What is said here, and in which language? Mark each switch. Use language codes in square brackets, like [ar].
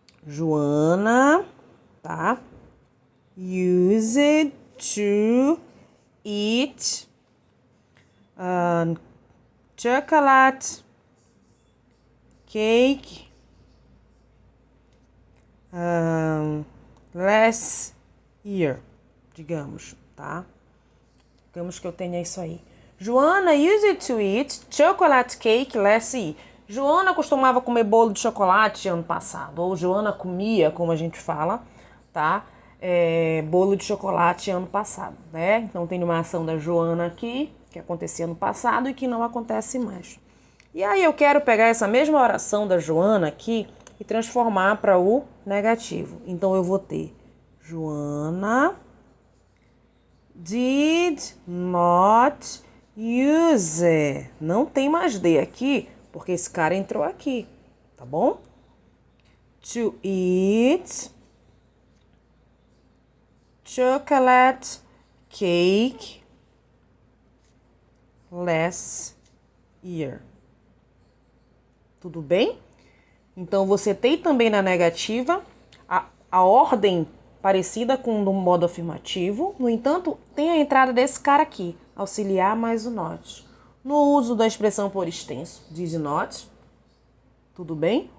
[en] Joana, tá? Used to eat chocolate cake last year, [pt] digamos, tá? Digamos que eu tenha isso aí. [en] Joana used to eat chocolate cake last year. [pt] Joana costumava comer bolo de chocolate ano passado, ou Joana comia, como a gente fala, tá? Bolo de chocolate ano passado, né? Então tem uma ação da Joana aqui, que acontecia ano passado e que não acontece mais. E aí eu quero pegar essa mesma oração da Joana aqui e transformar para o negativo. Então eu vou ter Joana [en] did not use. [pt] Não tem mais D aqui, porque esse cara entrou aqui, tá bom? [en] To eat chocolate cake last year. [pt] Tudo bem? Então, você tem também na negativa a ordem parecida com o do modo afirmativo. No entanto, tem a entrada desse cara aqui, auxiliar mais o not. No uso da expressão por extenso, did not, tudo bem?